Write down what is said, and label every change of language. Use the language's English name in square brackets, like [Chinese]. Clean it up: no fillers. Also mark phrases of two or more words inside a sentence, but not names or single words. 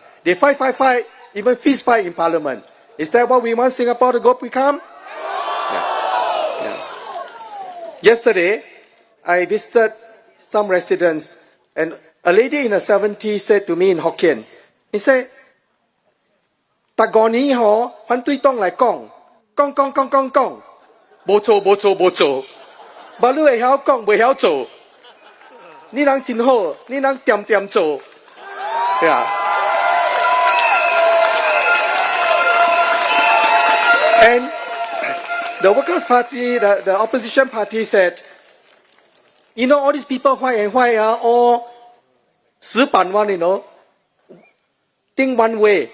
[English] They fight, even fist fight in Parliament. Is that what we want Singapore to become? Yeah. Yesterday, I visited some residents, and a lady in her 70s said to me in Hokkien, he said, [Min Nan Chinese] "Tagoni ho, han tui tong lai kong, bo zo. Ba lu e hiao kong, bo hiao zo. Ni nang jin ho, ni nang tiam zo." [English] Yeah. And the Workers' Party, the opposition party said, "You know, all these people why are all 死板 one, think one way."